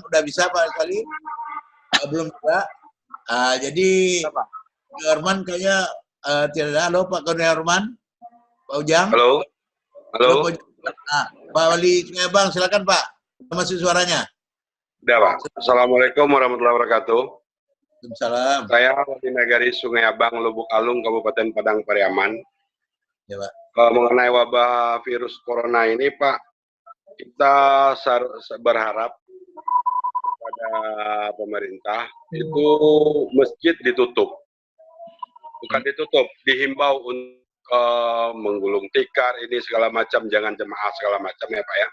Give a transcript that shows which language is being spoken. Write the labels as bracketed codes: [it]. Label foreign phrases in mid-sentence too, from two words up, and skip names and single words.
[id] Udah bisa Pak Wali? Belum juga. Jadi Pak Orman kayaknya tidak ada. Halo Pak Orman. Pak Ujang. Halo. Halo. Pak Wali Sungai Abang, silakan Pak. Masih suaranya. Udah Pak. [ar] السلام عليكم ورحمة الله وبركاته. Waalaikumsalam. [id] Saya Wali Nagari Sungai Abang, Lubuk Alung, Kabupaten Padang Pariaman. Ya Pak. Mengenai wabah virus corona ini Pak, kita berharap pada pemerintah itu masjid ditutup. Bukan ditutup, dihimbau untuk menggulung tikar ini segala macam, jangan jemaah segala macam ya Pak ya.